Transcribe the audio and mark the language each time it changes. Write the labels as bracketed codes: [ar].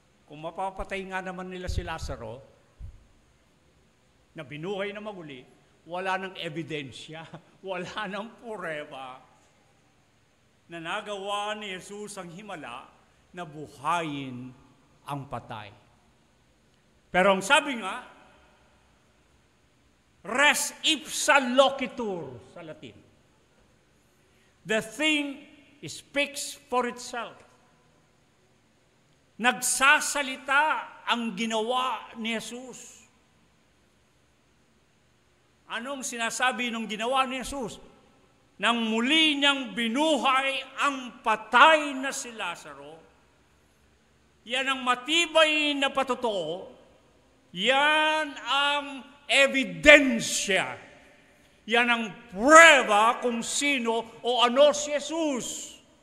[tl] Kung mapapatay nga naman nila si Lazaro, na binuhay na maguli, wala nang ebidensya, wala nang pureba na nagawa ni Jesus ang himala na buhayin ang patay. Pero ang sabi nga, res ipsa loquitur sa Latin. [en] The thing speaks for itself. [tl] Nagsasalita ang ginawa ni Jesus. Anong sinasabi ng ginawa ni Jesus? Nang muli niyang binuhay ang patay na si Lazaro, yan ang matibay na patotoo, yan ang ebidensya, yan ang prueba kung sino o ano si Jesus.